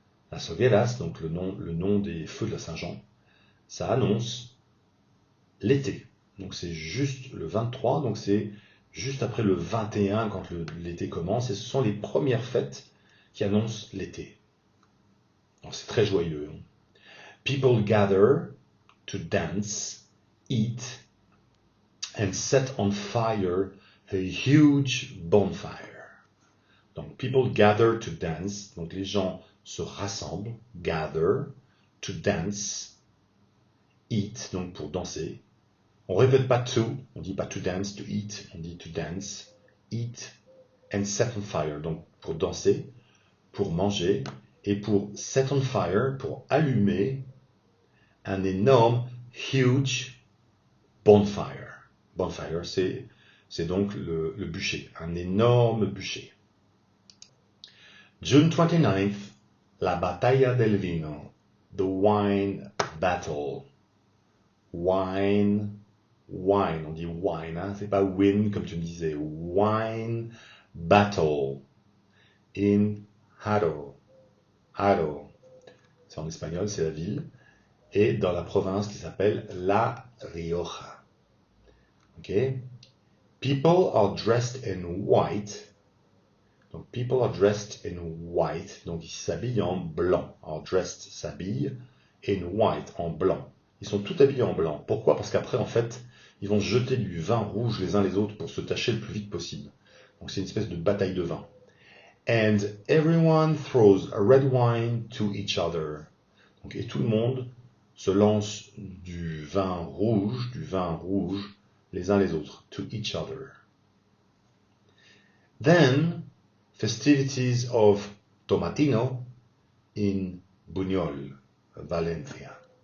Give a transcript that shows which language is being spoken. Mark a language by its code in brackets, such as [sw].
[fr] Las hogueras, donc le nom des feux de la Saint-Jean, ça annonce l'été. Donc c'est juste le 23, donc c'est juste après le 21 quand l'été commence, et ce sont les premières fêtes qui annoncent l'été. Donc c'est très joyeux. Hein. [en] People gather to dance, eat, and set on fire a huge bonfire. [fr] Donc [en] people gather to dance, [fr] donc les gens se rassemblent, [en] gather, to dance, eat, [fr] donc pour danser. On répète pas to, on dit pas [en] to dance, to eat, [fr] on dit [en] to dance, eat, and set on fire, [fr] donc pour danser, pour manger, et pour [en] set on fire, [fr] pour allumer un énorme, [en] huge bonfire. [fr] Bonfire, c'est donc le bûcher, un énorme bûcher. [en] June 29th, la Batalla del Vino, the wine battle. [fr] Wine, on dit wine, hein? C'est pas win comme tu me disais. [en] Wine battle in Haro. [fr] Haro, c'est en espagnol, c'est la ville, et dans la province qui s'appelle La Rioja. [en] Okay? People are dressed in white. [fr] Donc, [en] people are dressed in white. [fr] Donc, ils s'habillent en blanc. Alors, [en] dressed [fr] s'habille [en] in white, [fr] en blanc. Ils sont tous habillés en blanc. Pourquoi? Parce qu'après, en fait, ils vont se jeter du vin rouge les uns les autres pour se tacher le plus vite possible. Donc, c'est une espèce de bataille de vin. [en] And everyone throws a red wine to each other. [fr] Donc, et tout le monde se lance du vin rouge les uns les autres, [en] to each other. Then, festivities of Tomatino in Buñol, Valencia.